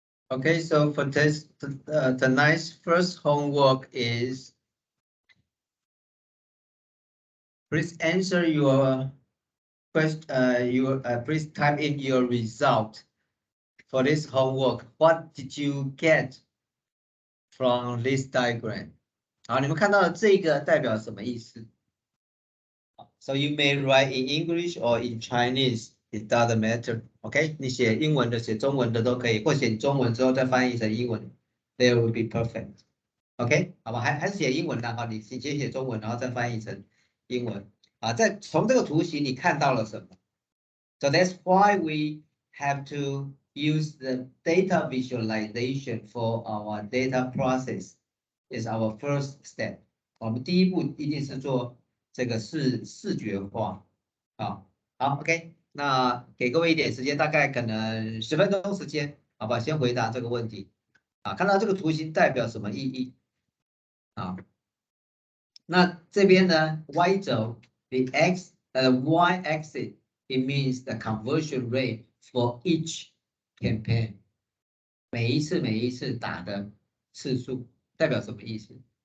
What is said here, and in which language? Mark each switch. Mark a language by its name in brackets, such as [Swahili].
[English] Okay, so for this, tonight's first homework is please answer your question. Please type in your result for this homework. What did you get from this diagram? [Chinese] 好，你们看到的这个代表什么意思？ [English] So you may write in English or in Chinese. It doesn't matter. [Chinese] OK， 你写英文的、写中文的都可以，或写中文之后再翻译成英文 ， [English] There will be perfect. [Chinese] OK， 好吧，还是写英文的哈，你先写中文，然后再翻译成英文啊。从这个图形你看到了什么 [English] ？So that's why we have to use the data visualization for our data process. Is our first step. [Chinese] 我们第一步一定是做这个视觉化啊。好 ，OK。那给各位一点时间，大概可能10分钟时间，好吧，先回答这个问题。啊，看到这个图形代表什么意义？啊，那这边呢 ，Y 轴 [English] the Y axis it means the conversion rate for each campaign， [Chinese] 每一次打的次数代表什么意思？